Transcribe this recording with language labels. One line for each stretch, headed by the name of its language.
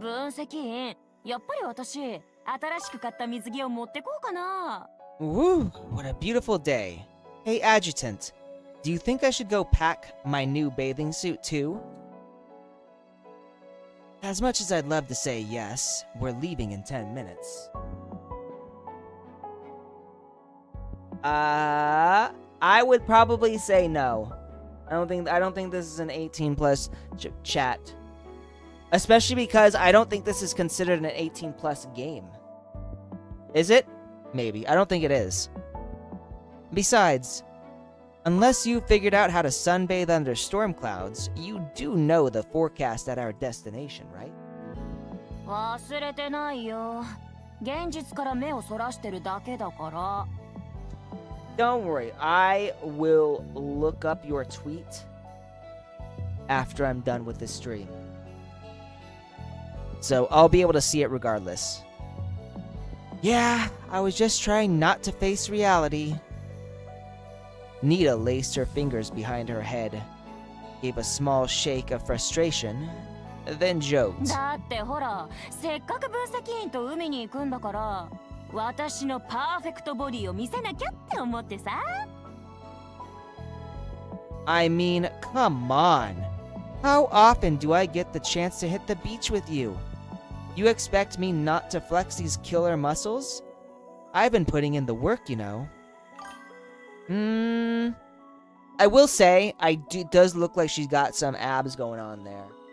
Japanese: 分析員、やっぱり私、新しく買った水着を持ってこうかな。
English: Woo! What a beautiful day. Hey, Adjutant, do you think I should go pack my new bathing suit too? As much as I'd love to say yes, we're leaving in 10 minutes. I would probably say no. I don't think this is an 18 plus chat. Especially because I don't think this is considered an 18 plus game. Is it? Maybe. I don't think it is. Besides, unless you figured out how to sunbathe under storm clouds, you do know the forecast at our destination, right?
Japanese: 忘れてないよ。現実から目をそらしてるだけだから。
English: Don't worry, I will look up your tweet after I'm done with this stream. So I'll be able to see it regardless. Yeah, I was just trying not to face reality. Nita laced her fingers behind her head, gave a small shake of frustration, then joked.
Japanese: だってほら、せっかく分析員と海に行くんだから、私のパーフェクトボディを見せなきゃって思ってさ。
English: I mean, come on. How often do I get the chance to hit the beach with you? You expect me not to flex these killer muscles? I've been putting in the work, you know. I will say, does look like she's got some abs going on there.